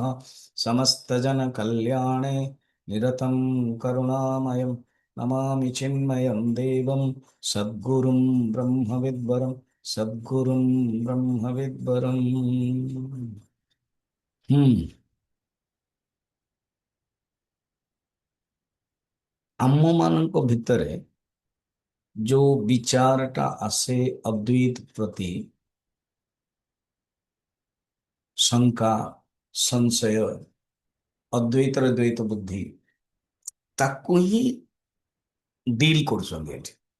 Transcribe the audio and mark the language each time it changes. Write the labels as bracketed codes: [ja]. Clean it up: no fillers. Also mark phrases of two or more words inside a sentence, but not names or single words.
[sa] समस्तजन कल्याणे निरतं करुणामयम् नमामि चिन्मयं देवं सद्गुरुं ब्रह्मविद्वरं सद्गुरुं ब्रह्मविद्वरम्। [or] हम्म ଆମ ମାନଙ୍କ ଭିତରେ ଯୋଉ ବିଚାରଟା ଆସେ ଅଦ୍ୱୈତ ପ୍ରତି ଶଙ୍କା ସଂଶୟ ଅଦ୍ୱୈତର ଦ୍ୱୈତ ବୁଦ୍ଧି ତାକୁ ହିଁ ଡିଲ୍ କରୁଛନ୍ତି ଏଠି।